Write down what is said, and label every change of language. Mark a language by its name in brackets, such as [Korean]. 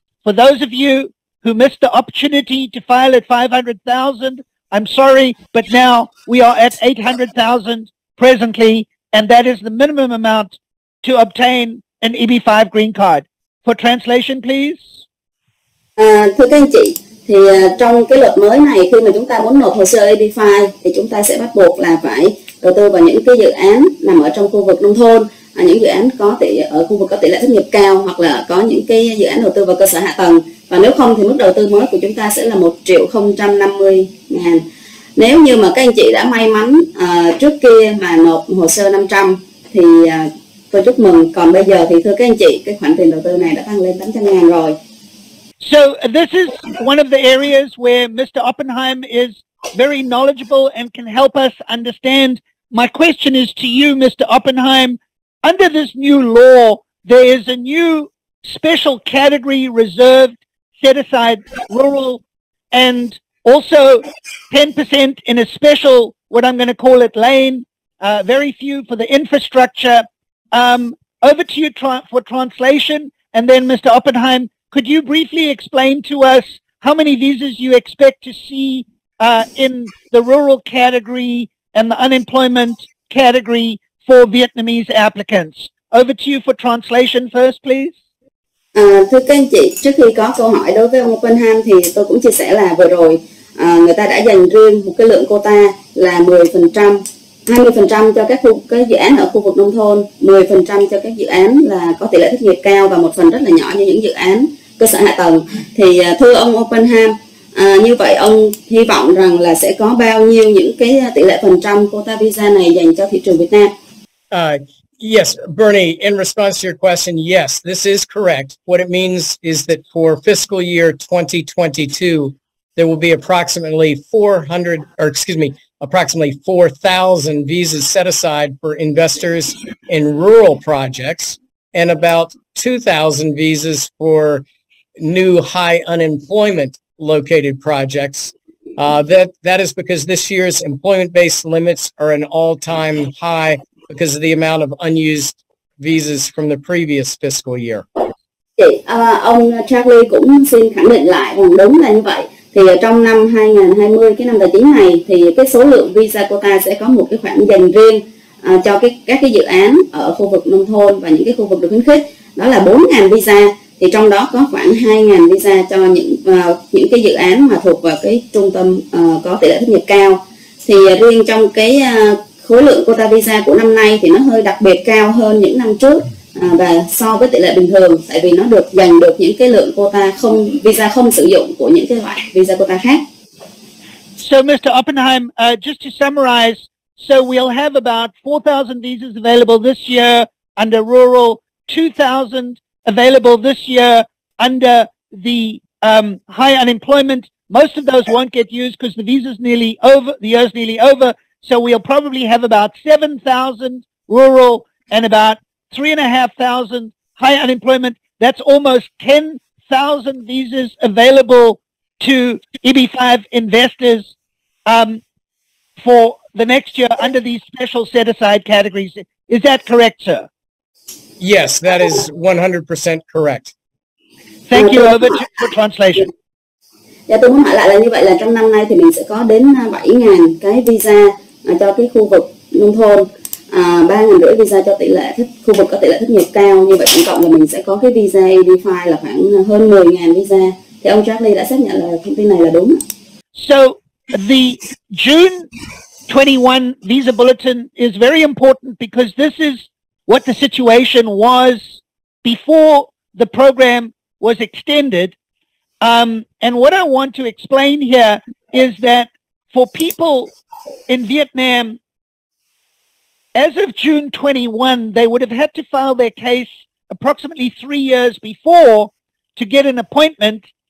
[English] For those of you who missed the opportunity to file at 500,000, I'm sorry, but now we are at 800,000 presently, and that is the minimum amount to obtain an EB5 green card. For translation, please. [Vietnamese] Thưa các anh chị, thì trong cái luật mới này, khi mà chúng ta muốn nộp hồ sơ EB5 thì chúng ta sẽ bắt buộc là phải đầu tư vào những cái dự án nằm ở trong khu vực nông thôn, những dự án có ở khu vực có tỷ lệ thất nghiệp cao, hoặc là có những cái dự án đầu tư vào cơ sở hạ tầng, và nếu không thì mức đầu tư mới của chúng ta sẽ là 1.050.000. Nếu như mà các anh chị đã may mắn trước kia mà nộp hồ sơ 500 thì tôi chúc mừng, còn bây giờ thì thưa các anh chị, cái khoản tiền đầu tư này đã tăng lên 800.000 rồi. [English] So this is one of the areas where Mr. Oppenheim is very knowledgeable and can help us understand. My question is to you, Mr. Oppenheim. Under this new law, there is a new special category reserved, set aside rural, and also 10% in a special, what I'm going to call it, lane, very few for the infrastructure. Over to you for translation. And then, Mr. Oppenheim, could you briefly explain to us how many visas you expect to see in the rural category and the unemployment category for Vietnamese applicants? Over to you for translation first, please. [Vietnamese] Thưa các anh chị, trước khi có câu hỏi đối với ông Oppenheim thì tôi cũng chia sẻ là vừa rồi người ta đã dành riêng một cái lượng quota là 10%, 20% cho các dự án ở khu vực nông thôn, 10% cho các dự án là có tỷ lệ thất nghiệp cao, và một phần rất là nhỏ như những dự án cơ sở hạ tầng. Thì thưa ông Oppenheim, như vậy ông hy vọng rằng là sẽ có bao nhiêu những cái tỷ lệ phần trăm quota visa này dành cho thị trường Việt Nam? [English] Yes, Bernie, in response to your question, yes, this is correct. What it means is that for fiscal year 2022, there will be approximately 4,000 visas set aside for investors in rural projects, and about 2,000 visas for new high unemployment located projects. That is because this year's employment-based limits are an all-time high because of the amount of unused visas from the previous fiscal year. [Vietnamese] Ông Charlie cũng xin khẳng định lại rằng đúng là như vậy. Thì trong năm 2020, cái năm tài chính này, thì cái số lượng visa quota sẽ có một cái khoản dành riêng cho các cái dự án ở khu vực nông thôn và những cái khu vực được khuyến khích. Đó là 4.000 visa. Thì trong đó có khoảng 2.000 visa cho những cái dự án mà thuộc vào cái trung tâm có tỷ lệ thất nghiệp cao. Thì riêng trong cái khối lượng quota visa của năm nay thì nó hơi đặc biệt cao hơn những năm trước, và so với tỷ lệ bình thường, tại vì nó được giành được những cái lượng quota visa không sử dụng của những cái loại visa quota khác. [English] So Mr. Oppenheim, just to summarize, so we'll have about 4,000 visas available this year under rural, 2,000 available this year under the high unemployment, most of those won't get used because the visa's nearly over, the year's nearly over. So we'll probably have about 7,000 rural and about 3,500 high unemployment. That's almost 10,000 visas available to EB5 investors for the next year under these special set-aside categories. Is that correct, sir? Yes, that is 100% correct. Thank you. Over for translation. [Vietnamese] Dạ, tôi muốn hỏi lại là như vậy là trong năm nay thì mình sẽ có đến 7.000 cái visa cho cái khu vực nông thôn, 3.500 visa cho tỷ lệ khu vực có tỷ lệ thất nghiệp cao. Như vậy tổng cộng là mình sẽ có cái visa EB5 là khoảng hơn 10.000 visa. Thì ông Charlie đã xác nhận là thông tin này là đúng. [English] So the June 21 visa bulletin is very important because this is what the situation was before the program was extended. And what I want to explain here is that for people in Vietnam, as of June 21, they would have had to file their case approximately 3 years before to get an appointment.